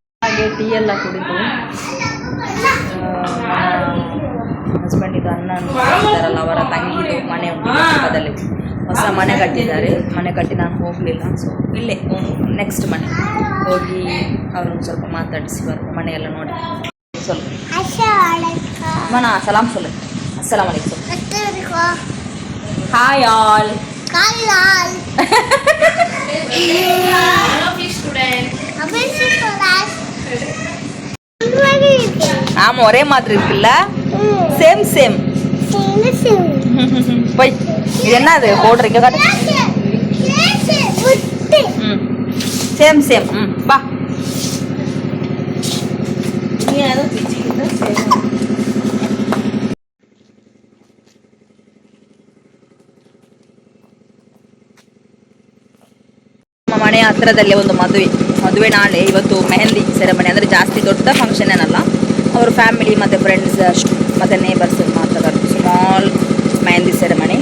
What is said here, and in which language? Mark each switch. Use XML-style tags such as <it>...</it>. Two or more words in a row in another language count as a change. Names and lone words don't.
<kn>ಹಾಗೆ ಟೀ ಎಲ್ಲ ಕುಡಿದು ಹಸ್ಬೆಂಡಿದು ಅಣ್ಣ ಇದ್ದಾರಲ್ಲ ಅವರ ತಂಗಿದು ಮನೆ ಉಂಟು ಪಕ್ಕದಲ್ಲಿ, ಹೊಸ ಮನೆ ಕಟ್ಟಿದ್ದಾರೆ. ಮನೆ ಕಟ್ಟಿ ನಾನು ಹೋಗಲಿಲ್ಲ, ಸೊ ಇಲ್ಲೇ ನೆಕ್ಸ್ಟ್ ಮನೆ ಹೋಗಿ ಅವ್ರನ್ನ ಸ್ವಲ್ಪ ಮಾತಾಡಿಸಿ ಬರುವ, ಮನೆಯೆಲ್ಲ ನೋಡಿ ಸ್ವಲ್ಪ</kn> <ta>மன சலாம் சொல்லு.</ta> <ar>السلام عليكم.</ar> <en>hi all.</en> <ta>ஆமாம் ஒரே மாதிரி இருக்குல்ல,</ta> <en>same same.</en> <ta>போய் இது என்ன அது போடுறீங்க?</ta> <en>same same.</en> <kn>வா ನಮ್ಮ ಮನೆಯ ಹತ್ತಿರದಲ್ಲೇ ಒಂದು ಮದುವೆ ನಾಳೆ. ಇವತ್ತು</kn> <en>mehndi ceremony,</en> <kn>ಅಂದರೆ ಜಾಸ್ತಿ ದೊಡ್ಡ ಫಂಕ್ಷನ್ ಏನಲ್ಲ, ಅವರು ಫ್ಯಾಮಿಲಿ ಮತ್ತು ಫ್ರೆಂಡ್ಸ್ ಮತ್ತು ನೇಬರ್ಸ್ ಮಾತ್ರ</kn> <en>small mehndi ceremony.</en>